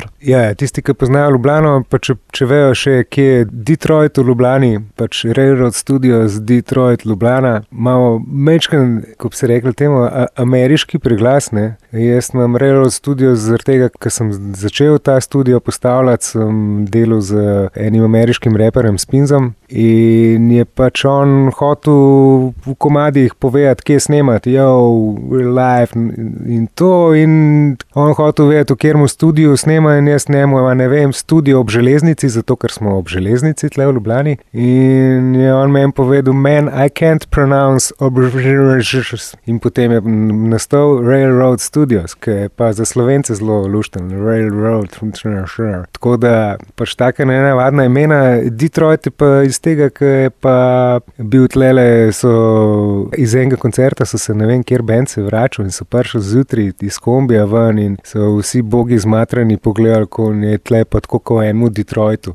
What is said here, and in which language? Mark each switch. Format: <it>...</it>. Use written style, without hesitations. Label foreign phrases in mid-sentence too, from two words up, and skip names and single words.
<sl>Ja, tisti, ki poznajo Ljubljano, pa če vejo še, kje je Detroit v Ljubljani, pač Railroad Studios, Detroit, Ljubljana, malo mečken, ko bi se rekli temu, ameriški preglas, ne. Jaz imam Railroad Studios zaradi tega, ker sem začel ta studio postavljati, sem delal z enim ameriškim reperjem Spinzom in je pač on hotel v komadih povedati, kje snemati,</sl> <en>we're live in to,</en> <sl>in on hotel vedeti, v kjermu studiu snema in jaz snemu, ne vem, studio ob železnici, zato ker smo ob železnici tle v Ljubljani in je on meni povedal,</sl> <en>man, I can't pronounce</en> <sl>in potem je nastal Railroad Studios, ki je pa za Slovence zelo lušten, Railroad, tako da pač taka nenavadna imena. Detroit je pa iz tega, ki je pa bil tlele, so iz enega koncerta so se ne vem, kjer band se vračal in so prišli zjutraj iz kombija ven in so vsi bogi zmatrani pogledali, ko je tle pa tako kot v enemu Detroitu.</sl>